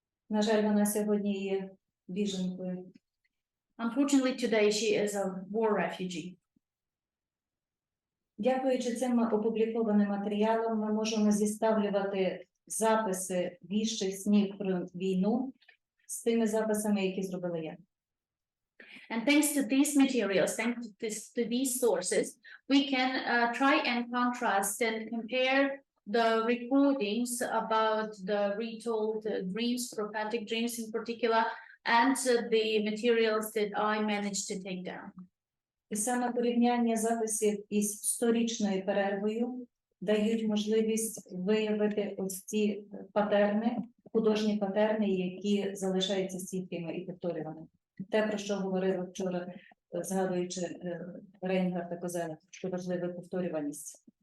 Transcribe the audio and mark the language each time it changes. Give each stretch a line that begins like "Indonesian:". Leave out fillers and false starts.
Ukrainian: На жаль, вона сьогодні є біженкою.
English: Unfortunately, today she is a war refugee.
Ukrainian: Дякуючи цим опублікованим матеріалам, ми можемо зіставлювати записи віщих снів про війну з тими записами, які зробила я.
English: And thanks to these materials, thanks to these sources, we can try and contrast and compare the recordings about the retold dreams, prophetic dreams in particular, and the materials that I managed to take down.
Ukrainian: І саме порівняння записів із сторічною перервою дають можливість виявити ось ці патерни, художні патерни, які залишаються стійкими і повторюваними. Те, про що говорила вчора згадуючи Рейнгарда Козена, що важлива повторюваність.